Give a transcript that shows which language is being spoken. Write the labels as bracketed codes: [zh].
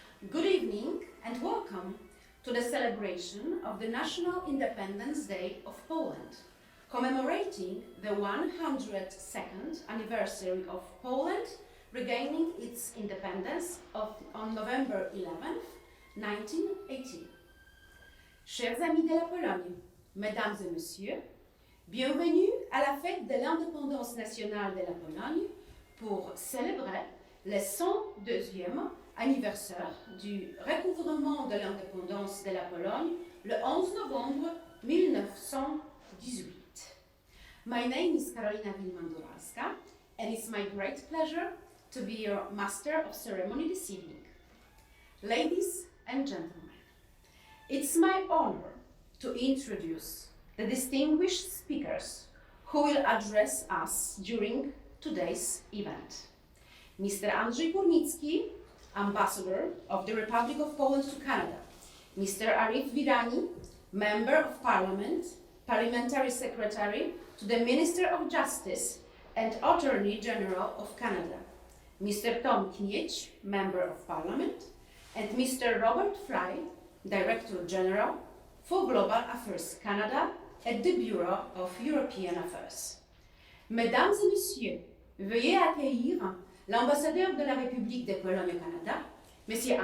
[en] Good evening and welcome to the celebration of the National Independence Day of Poland, commemorating the 102nd anniversary of Poland regaining its independence on November 11, 1918. [fr] Chers amis de la Pologne, mesdames et messieurs, bienvenue à la fête de l'indépendance nationale de la Pologne pour célébrer le 102e anniversaire du recouvrement de l'indépendance de la Pologne le 11 novembre 1918. [en] My name is Karolina Wilman-Duralska, and it's my great pleasure to be your Master of Ceremony this evening. Ladies and gentlemen, it's my honor to introduce the distinguished speakers who will address us during today's event. Mr. Andrzej Górnicki, Ambassador of the Republic of Poland to Canada. Mr. Arif Virani, Member of Parliament, Parliamentary Secretary to the Minister of Justice and Attorney General of Canada. Mr. Tom Knieć, Member of Parliament, and Mr. Robert Fry, Director General for Global Affairs Canada at the Bureau of European Affairs. [fr] Mesdames et Messieurs, veuillez accueillir l'ambassadeur de la République de Pologne au Canada, M.